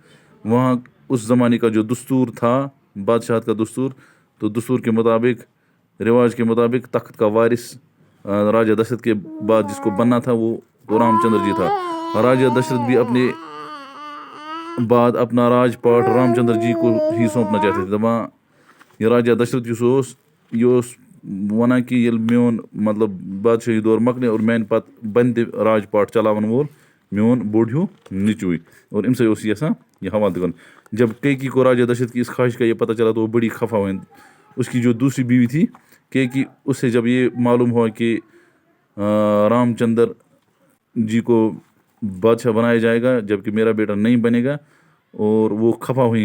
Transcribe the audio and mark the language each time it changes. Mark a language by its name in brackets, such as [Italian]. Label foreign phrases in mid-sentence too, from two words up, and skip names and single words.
[Urdu] وہاں اس زمانے کا جو دستور تھا، بادشاہت کا دستور، تو دستور کے مطابق، رواج کے مطابق تخت کا وارث راجا دشرتھ کے بعد جس کو بننا تھا وہ رام چندر جی تھا. راجا دشرتھ بھی اپنے بعد اپنا راج پاٹ رام چندر جی کو ہی سونپنا چاہتے تھے. [Kashmiri] دپان یہ راجا دشرتھ یہ ونان کہ ییٚلہِ میون مطلب بادشاہی دور مۄکلہِ اور میانہِ پتہٕ بنہِ تہِ راج پاٹ چلاون وول میون بوٚڑ ہیوٗ نیٚچوٗے. اور امہِ سۭتۍ اوس یہِ یژھان یہ حوالہٕ تہِ کرُن. [Urdu] جب کیکی کو راجا دشرتھ کی اس خواہش کا یہ پتہ چلا تو وہ بڑی خفا ہوئی. اس کی جو دوسری بیوی تھی کیکی، اس سے جب یہ معلوم ہوا کہ رام چندر جی کو بادشاہ بنایا جائے گا جبکہ میرا بیٹا نہیں بنے گا، اور وہ خفا ہوئیں.